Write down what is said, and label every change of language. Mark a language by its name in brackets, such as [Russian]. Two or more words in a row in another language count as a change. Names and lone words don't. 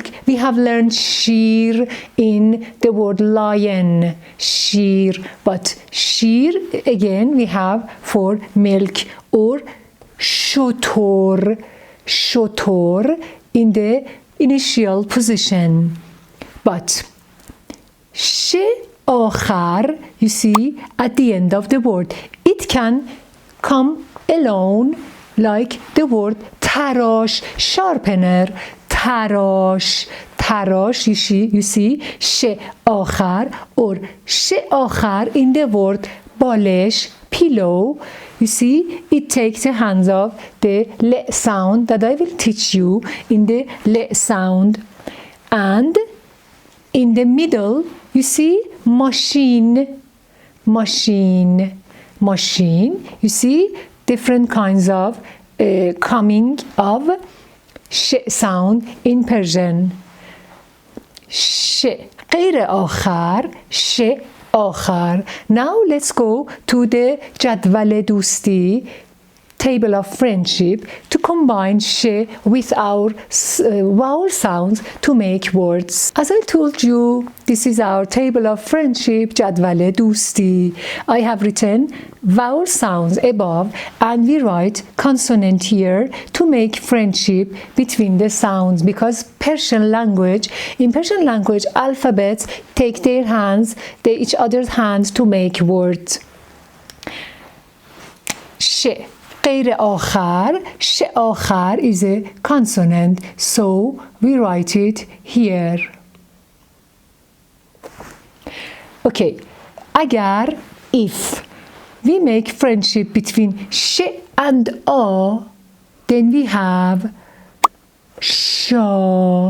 [English] We have learned sheer in the word lion, sheer, but sheer again we have for milk, or shotor in the initial position. But sh آخر, you see, at the end of the word. It can come alone like the word تراش, sharpener, تراش, you see, [Persian] ش آخر, [English] or [Persian] ش آخر [English] in the word بالش, pillow. You see, it takes the hands of the ل sound that I will teach you in the ل sound. And in the middle, you see, machine. You see, different kinds of coming of sh sound in Persian. [Persian] ش غیر آخر ش آخر. [English] Now let's go to the [Persian] جدول دوستی, [English] table of friendship, to combine sh with our vowel sounds to make words. As I told you, this is our table of friendship, [Persian] جدول دوستی. [English] I have written vowel sounds above and we write consonant here to make friendship between the sounds, because in Persian language, alphabets take each other's hands to make words. sh [Persian] غیر آخر, ش آخر [English] is a consonant, so we write it here. Okay, اگر, if we make friendship between sh and a, then we have sha.